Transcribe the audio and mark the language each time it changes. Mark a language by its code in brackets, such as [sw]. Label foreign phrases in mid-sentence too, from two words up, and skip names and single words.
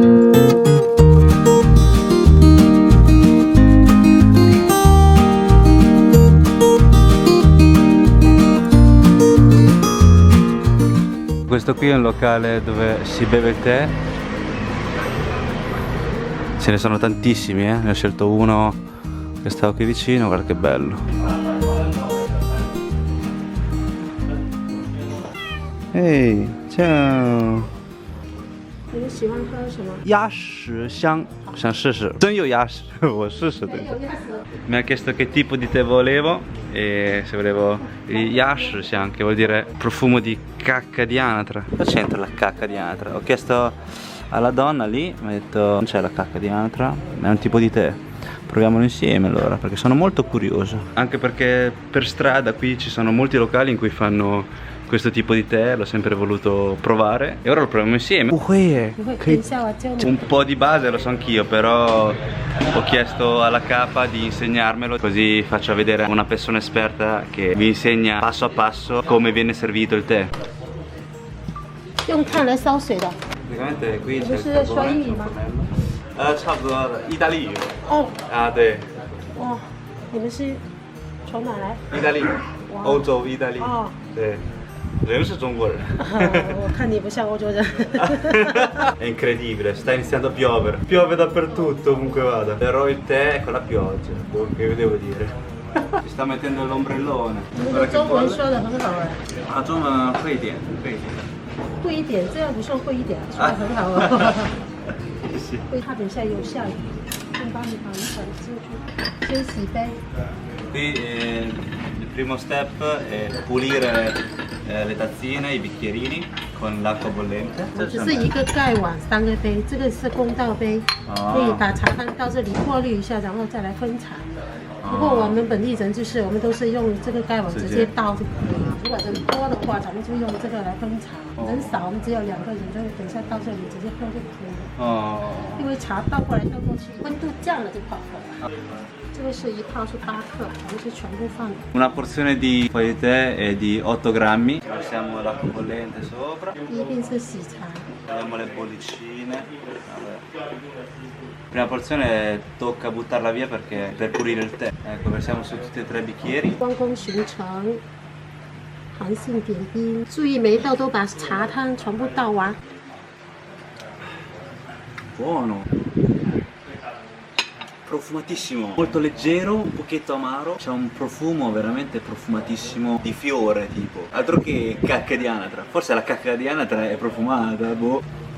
[it] Questo qui è un locale dove si beve il tè. Ce ne sono tantissimi, Ne ho scelto uno che stava qui vicino, guarda che bello. Ehi, ciao! [zh] 你们喜欢喝什么？鸭屎香，想试试，真有鸭屎，我试试的。 [it] Mi ha chiesto che tipo di tè volevo e se volevo il yash香, che vuol dire profumo di cacca di anatra. Cosa c'entra la cacca di anatra? Ho chiesto alla donna lì, mi ha detto non c'è la cacca di anatra, è un tipo di tè. Proviamolo insieme allora, perché sono molto curioso. Anche perché per strada qui ci sono molti locali in cui fanno questo tipo di tè, l'ho sempre voluto provare e ora lo proviamo insieme. Un po' di base lo so anch'io, però ho chiesto alla capa di insegnarmelo, così faccio vedere a una persona esperta che vi insegna passo a passo come viene servito il tè. [zh] 用炭来烧水的。 [it] Praticamente qui c'è [zh] 不是说英语吗？差不多意大利语。哦，对，哇，你们是从哪来？意大利，欧洲意大利。哦，对，人是中国人。我看你不像欧洲人。 [it] È incredibile, sta iniziando a piovere. Piove dappertutto comunque vada. Però il tè è con la pioggia, che vi devo dire. Si sta mettendo l'ombrellone. [zh] 你们的中文说的很好哎。啊，中文会一点，会一点。会一点，这样不算会一点，说的很好哦。 [it] Sì. [zh] 会怕等下有下雨，先帮你把雨伞进去，先洗杯。 [it] Qui il primo step è pulire le tazzine, i bicchierini con l'acqua bollente. [zh] 只是一个盖碗3个杯，这个是公道杯，可以把茶汤到这里过滤一下，然后再来分茶。不过我们本地人就是我们都是用这个盖碗直接倒就可以了。如果人多的话，咱们就用这个来分茶；人少，我们只有2个人，就等一下到这里直接喝就可以了。因为茶倒过来倒过去，温度降了就泡泡了。这个是一泡是8克，我们是全部放的。 [it] Una porzione di foglie di tè è di 8 grammi. Versiamo l'acqua bollente sopra. [zh] 第一定是洗茶。 [it] Togliamo le bollicine. Vabbè. Prima porzione tocca buttarla via perché per pulire il tè. Ecco, versiamo su tutti e 3 bicchieri. [zh] 关公巡城，韩信点兵，注意每一道都把茶汤全部倒完。 [it] Buono. Profumatissimo, molto leggero, un pochetto amaro. C'è un profumo veramente profumatissimo di fiore tipo. Altro che cacca di anatra. Forse la cacca di anatra è profumata, boh.